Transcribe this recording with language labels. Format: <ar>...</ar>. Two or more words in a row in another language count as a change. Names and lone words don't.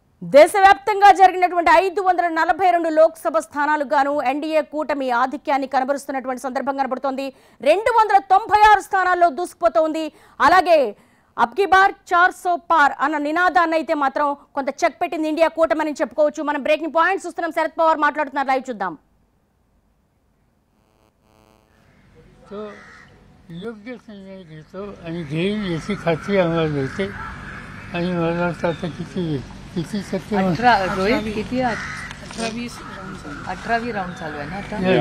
<te>దేశవ్యాప్తంగా జరిగినటువంటి 542 లోక్సభ స్థానాలకు గాను ఎన్డీఏ కూటమి ఆధిక్యాన్ని కనబరుస్తున్నటువంటి సందర్భం కనబడుతోంది. 296 స్థానాల్లో దూసుకుపోతోంది. అలాగే</te> <hi>अबकी बार 400 पार</hi> <te>అన్న నినాదాన్ని అయితే మాత్రం కొంత చెక్ పెట్టింది ఇండియా కూటమి అని చెప్పుకోవచ్చు. మనం</te> <en>breaking points</en> <te>చూస్తున్నాం. శరద్ పవార్ మాట్లాడుతున్నారు. లైవ్ చూద్దాం.</te> <mr>योग्य निर्णय घेतो आणि घेईन याची खात्री आम्हाला मिळते आणि मला वाटतं आता किती शक्य 18वी राऊंड चालू आहे ना आता.</mr>